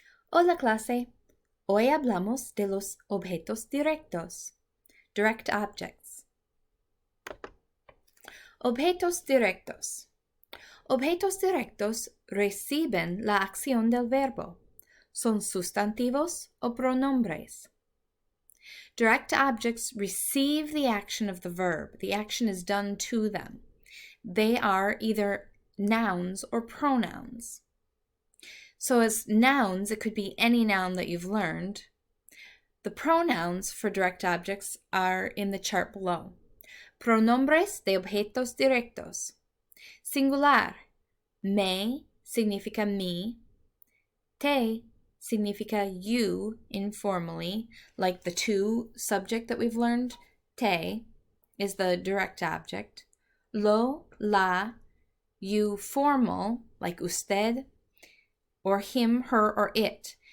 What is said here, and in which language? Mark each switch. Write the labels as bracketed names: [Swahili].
[Spanish] Hola clase, hoy hablamos de los objetos directos, [English] direct objects. [Spanish] Objetos directos. Objetos directos reciben la acción del verbo. Son sustantivos o pronombres. [English] Direct objects receive the action of the verb. The action is done to them. They are either nouns or pronouns. So as nouns, it could be any noun that you've learned. The pronouns for direct objects are in the chart below. [Spanish] Pronombres de objetos directos. Singular. Me significa me. Te significa [English] you informally, like the to subject that we've learned. Te is the direct object. Lo, la, you formal, like usted, or him, her, or it.